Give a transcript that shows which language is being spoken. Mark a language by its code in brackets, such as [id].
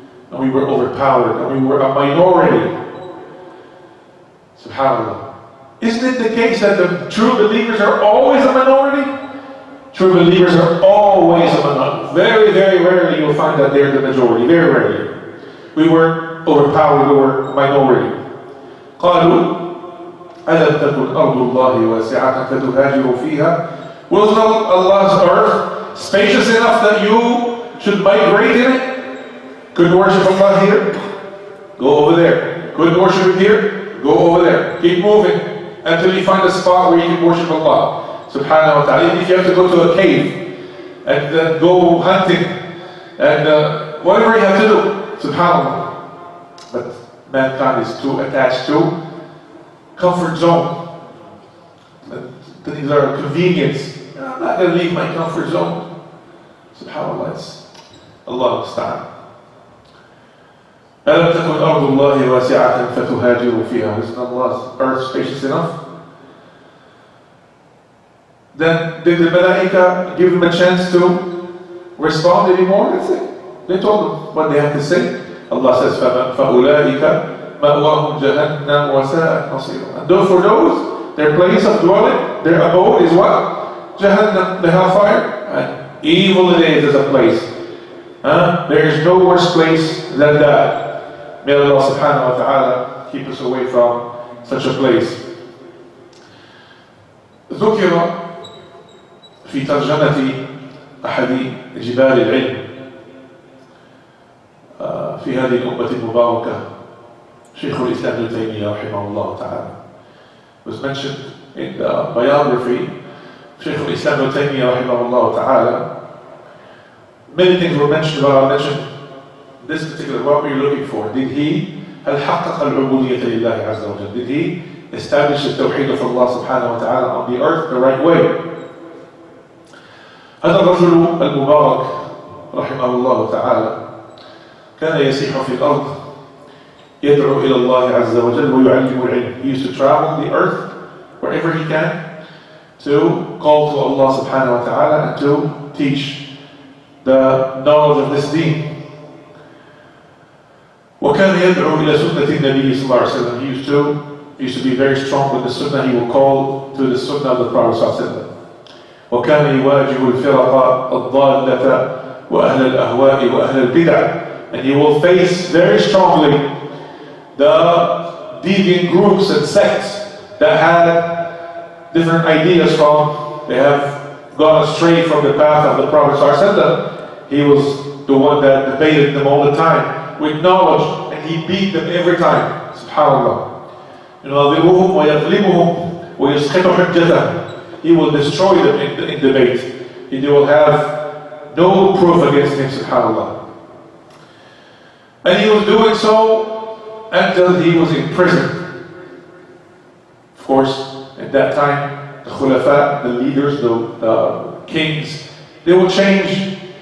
[en] And we were overpowered. And we were a minority. SubhanAllah. Isn't it the case that the true believers are always a minority? True believers are always a minority. Very, very rarely you'll find that they're the majority. Very rarely. We were overpowered. We were a minority. [ar] قالوا ألم تكن أرض الله واسعة فتهاجروا فيها. [en] Was not Allah's earth spacious enough that you should migrate in it? Couldn't worship Allah here? Go over there. Couldn't worship Him here? Go over there. Keep moving until you find a spot where you can worship Allah subhanahu wa ta'ala. Even if you have to go to a cave and then go hunting and whatever you have to do, subhanAllah. But mankind is too attached to comfort zone. These are convenience. I'm not going to leave my comfort zone. SubhanAllah, it's Allah musta'an. [ar] أَلَمْ تَكُنْ أَرْضُ اللَّهِ وَاسِعَةً فَتُهَاجِرُوا فِيهَا. [en] Isn't Allah's earth spacious enough? Then did the Malaika give them a chance to respond anymore? That's it. They told them what they had to say. Allah says, [ar] فَأُولَٰئِكَ مَأْوَاهُمْ جَهَنَّمْ وَسَاءَتْ مَصِيرًا. [en] And though for those, their place of dwelling, their abode is what? Jahannam, the hellfire. And evil it is as a place. There is no worse place than that. May Allah subhanahu wa ta'ala keep us away from such a place. [ar] ذكر في ترجمة أحد جبال العلم في هذه الأمة المباركة شيخ الإسلام ابن تيمية رحمه الله تعالى. [en] Was mentioned in the biography of Shaykh al-Islam ibn Taymiyyah rahimahullah ta'ala. Many things were mentioned, but I'll mention this particular. What were you looking for? Did he [ar] هل حقق العبودية لله عز وجل? [en] Did he establish the tawheed of Allah subhanahu wa ta'ala on the earth the right way? [ar] هذا الرجل المبارك رحمه الله تعالى كان يسيح في الأرض يدعو إلى الله عز وجل ويعلم العلم. [en] He used to travel the earth wherever he can to call to Allah subhanahu wa ta'ala and to teach the knowledge of this deen. [ar] وكان يدعو إلى سنة النبي صلى الله عليه وسلم. [en] He used to be very strong with the sunnah. He would call to the sunnah of the Prophet صلى الله عليه وسلم. [ar] وكان يواجه الفرق الضالة وأهل الأهواء وأهل البدع. [en] And he will face very strongly the deviant groups and sects that had different ideas they have gone astray from the path of the Prophet ﷺ. He was the one that debated them all the time with knowledge, and he beat them every time. SubhanAllah. [ar] يناظرهم ويغلبهم ويسقط حجتهم. [en] He will destroy them in debate. They will have no proof against him. SubhanAllah. And he was doing so until he was in prison. Of course, at that time, the khulafa, the leaders, the kings, they would change.